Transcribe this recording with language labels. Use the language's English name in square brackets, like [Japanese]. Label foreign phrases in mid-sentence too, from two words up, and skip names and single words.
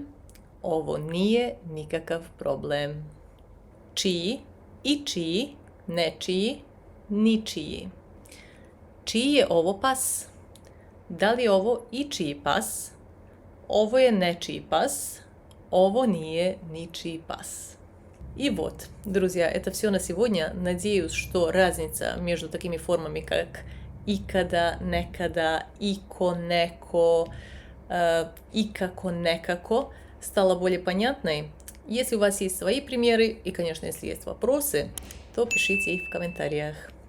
[Serbian] Ovo nije nikakav problem. Čiji? I čiji, nečiji, ničiji. Čiji je ovo pas? Da li je ovo ičiji pas? Ovo je nečiji pas. Ovo nije ničiji pas. [Russian] И вот, друзья, это все на сегодня. Надеюсь, что разница между такими формами, как [Serbian] икада, некада, ико, неко, икако, некако, [Russian] стала более понятной. Если у вас есть свои примеры и, конечно, если есть вопросы, то пишите их в комментариях.